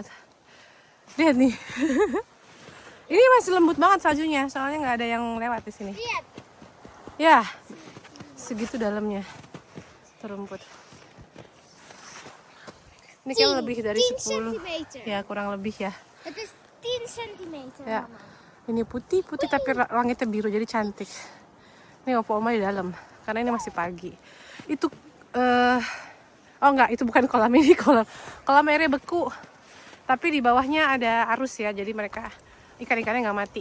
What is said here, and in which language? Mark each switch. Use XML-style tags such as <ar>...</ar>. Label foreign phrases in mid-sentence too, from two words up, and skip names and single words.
<id>Lihat nih. Ini masih lembut banget saljunya, soalnya nggak ada yang lewat di sini. Ya, segitu dalamnya terumput. Ini kan lebih dari 10. Ya, kurang lebih ya.</id> <nl>Het is 10 centimeter,</nl> <id>Ya.</id> <nl>mama.</nl> <id>Ini putih-putih tapi langitnya biru jadi cantik. Ini opa oma di dalam karena ini masih pagi. Itu oh enggak, itu bukan kolam, ini kolam airnya beku. Tapi di bawahnya ada arus ya, jadi mereka ikan-ikannya nggak mati.</id>